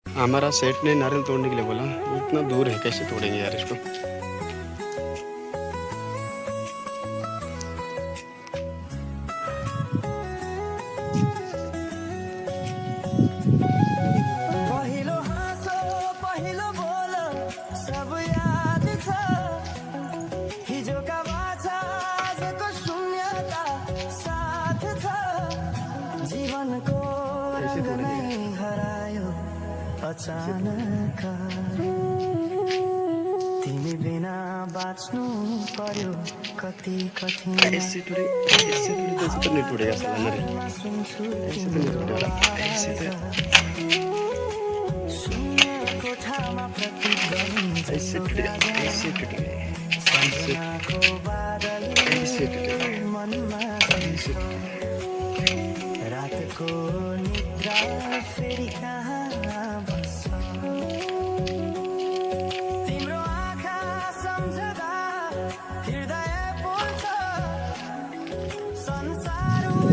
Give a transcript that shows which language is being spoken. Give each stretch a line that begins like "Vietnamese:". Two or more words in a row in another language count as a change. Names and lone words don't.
Hindi: हमारा सेठ ने नारियल तोड़ने के लिए बोला, इतना दूर है कैसे तोड़ेंगे यार इसको।
Nepali: पहिलो हाँसो पहिलो बोल सब याद छ हिजोका बाछा आजको शून्यता साथ छ जीवनको रङ नै हरायो अचानक तिमी बिना बाँच्नु पर्यो कति कठिन
Hindi: ऐसे तो नहीं टूटेगा साला नारियल,
Nepali: सुन्छु
Hindi: ऐसे तो नहीं टूटेगा, ऐसे तो
Nepali: शून्य कोठामा प्रतिध्वनि
Hindi: ऐसे टूटेगा, ऐसे टूटेगा,
Nepali: सम्झनाको बादल
Hindi: ऐसे टूटेगा,
Nepali: मनमा
Hindi: ऐसे
Nepali: रातको निद्रा फेरि कहाँ बस्छ तिम्रो आँखा सम्झदा हृदय पोल्छ संसार